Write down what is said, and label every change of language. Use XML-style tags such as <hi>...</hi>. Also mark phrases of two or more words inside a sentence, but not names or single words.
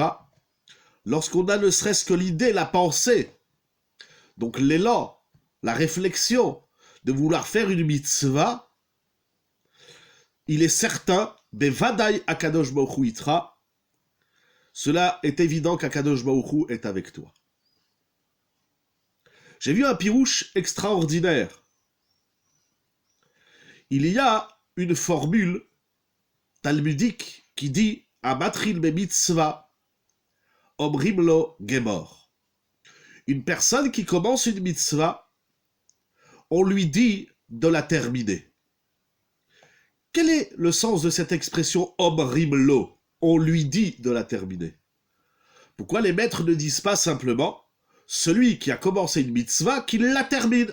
<fr>Lorsqu'on a ne serait-ce que l'idée, la pensée, donc l'élan, la réflexion de vouloir faire une mitzvah, il est certain,</fr> <he>בוודאי הקדוש ברוך הוא איתך,</he> <fr>cela est évident qu'</fr> <he>הקדוש ברוך הוא</he> <fr>est avec toi. J'ai vu un pirouche extraordinaire. Il y a une formule talmudique qui dit</fr> <he>המתחיל במצוה אומרים לו גמור.</he> <fr>Une personne qui commence une mitzvah, on lui dit de la terminer. Quel est le sens de cette expression</fr> <he>אומרים לו?</he> <fr>On lui dit de la terminer. Pourquoi les maîtres ne disent pas simplement celui qui a commencé une mitzvah, qu'il la termine.</fr>